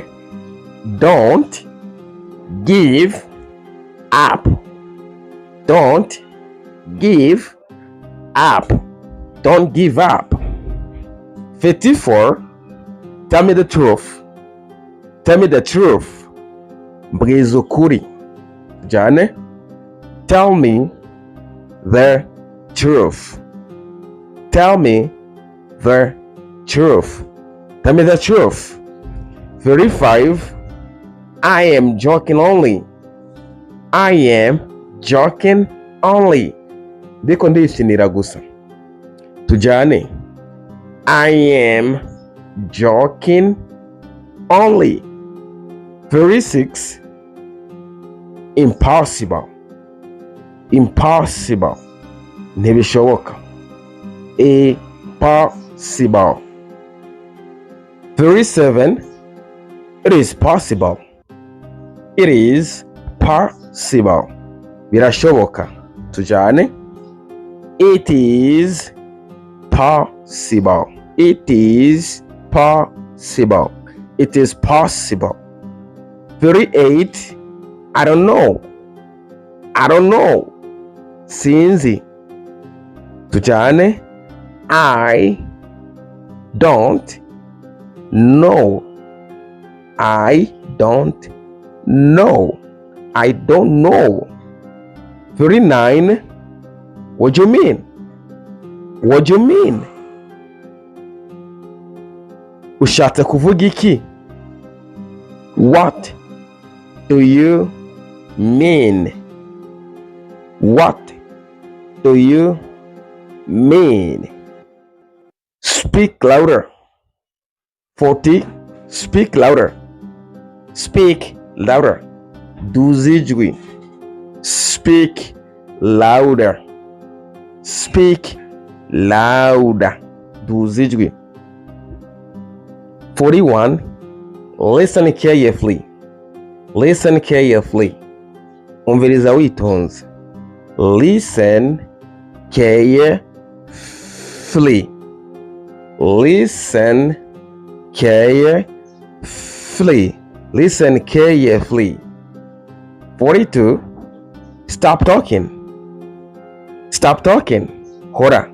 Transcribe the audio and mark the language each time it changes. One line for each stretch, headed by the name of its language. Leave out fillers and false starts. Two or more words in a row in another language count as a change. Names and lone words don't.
English: Don't give up. Don't give up. Don't give up. 54. Tell me the truth. Tell me the truth.
Rundi: Mbwiza ukuri. Jane.
English: Tell me the truth. Tell me the truth. Tell me the truth. 35. I am joking only. I am joking only.
Rundi: Ndiko ndishinira gusa. Tujane.
English: I am joking only. 36. Impossible. Impossible. Ntibishoboka. Impossible. 37. It is possible. It is possible.
Rundi: Birashoboka. Tujane.
English: It is possible. It is possible. It is possible. 38. I don't know. I don't know.
Rundi: Sinzi. Tujane.
English: I don't know. I don't know. I don't know. 39. What do you mean? What do you mean?
Rundi: Ushatse kuvuga iki?
English: What do you mean? What do you mean? Speak louder. 40. Speak louder. Speak louder. Duzijwi. Speak louder. Speak louder.
Rundi: Duzijwi. 41.
English: Listen carefully. Listen carefully.
Rundi: Umviriza witonze.
English: Listen carefully. Listen carefully. Listen carefully. 42. Stop talking. Stop talking. Hora.